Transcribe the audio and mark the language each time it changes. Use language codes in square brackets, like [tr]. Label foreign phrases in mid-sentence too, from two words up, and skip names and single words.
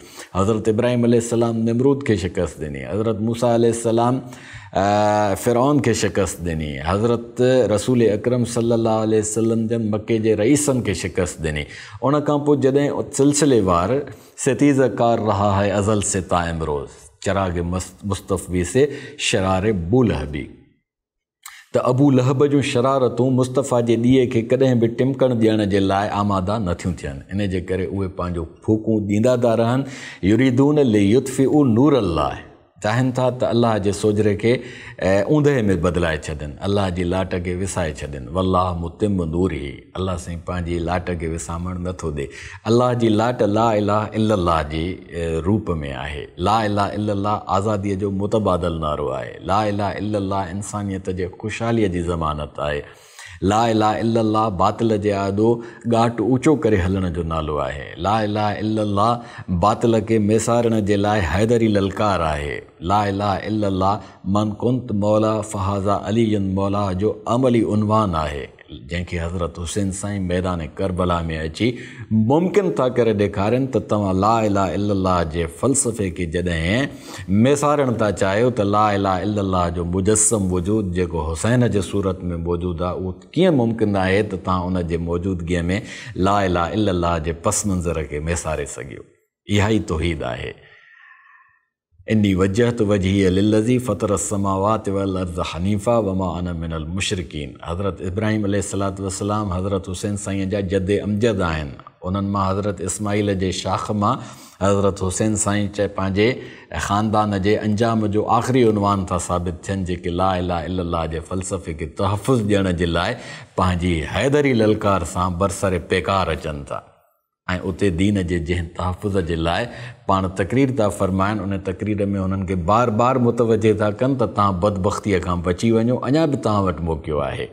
[sd] हज़रत इब्राहिम अलैहिस्सलाम निमरूद खे शिकस्त ॾिनी, हज़रत मूसा अलैहिस्सलाम फ़िरऔन खे शिकस्त ॾिनी, हज़रत रसूल अकरम [ar] صلى الله عليه وسلم [sd] जन मके जे रईसनि खे शिकस्त ॾिनी। उन खां पोइ जॾहिं सिलसिलेवार [ur] ستیز کار رہا ہے ازل سے تا امروز، چراغ مصطفی سے شرار بولہبی. [sd] त अबू लहब जूं शरारतूं मुस्तफ़ा जे ॾीए खे कॾहिं बि टिमकण ॾियण जे लाइ आमादा नथियूं थियनि। इन जे करे उहे पंहिंजो फूकूं ॾींदा था रहनि। [ar] يريدون ليطفئوا نور الله, [sd] चाहिनि था त अल्लाह जे सोजरे खे ऊंदहि में बदिलाए छॾनि, अल्लाह जी लाट खे विसाए छॾनि। [ar] والله متم نوره, [sd] अल्लाह साईं पंहिंजी लाट खे विसामण नथो ॾे। अल्लाह जी लाट [ar] لا إله إلا الله [sd] जी रूप में आहे। [ar] لا إله إلا الله [sd] आज़ादीअ जो मुतबादल नारो आहे। [ar] لا إله إلا الله [sd] इंसानियत जे ख़ुशहालीअ जी ज़मानत आहे। [ar] لا إله إلا الله [sd] बातिल जे आॾो ॻाट ऊचो करे हलण जो नालो आहे। [ar] لا إله إلا الله [sd] बातिल खे मेसारण जे लाइ हैदरी ललकार आहे। [ar] لا إله إلا الله من كنت مولا فهذا عليا مولا [sd] जो अमली उनवान आहे, जंहिंखे हज़रत हुसैन साईं मैदान करबला में अची मुमकिन था करे ॾेखारनि त तव्हां [ar] لا إله إلا الله [sd] जे फ़लसफ़े खे जॾहिं मेसारण था चाहियो त [ar] لا إله إلا الله [sd] जो मुजस्सम वजूद जेको हुसैन जे सूरत में मौजूदु आहे उहो कीअं मुमकिन आहे त तव्हां उन जे मौजूदगीअ में [ar] لا إله إلا الله [sd] जे पस मंज़र खे मेसारे सघियो। इहा ई तौहीद आहे। [ar] إني وجهت وجهي للذي فطر السماوات والأرض حنيفا وما أنا من المشركين. [sd] हज़रत इब्राहिम [ar] عليه الصلاة والسلام [sd] हज़रत हुसैन साईं जा जद अमजद आहिनि। उन्हनि मां हज़रत इस्माईल जे शाख मां हज़रत हुसैन साईं पंहिंजे ख़ानदान जे अंजाम जो आख़िरी उनवान था साबित थियनि, जेके ला इलाहा इल्लल्लाह जे फ़लसफ़े खे तहफ़ुज़ ॾियण जे लाइ पंहिंजी हैदरी ललकार सां बरसरे पेकार अचनि था ऐं उते दीन जे जंहिं तहफ़ुज़ जे लाइ पाण तक़रीर था फ़रमाइनि, उन तक़रीर में उन्हनि खे बार बार मुतवजे था कनि त तव्हां बदबख़्तीअ खां बची वञो, अञा बि तव्हां वटि मौक़ियो आहे।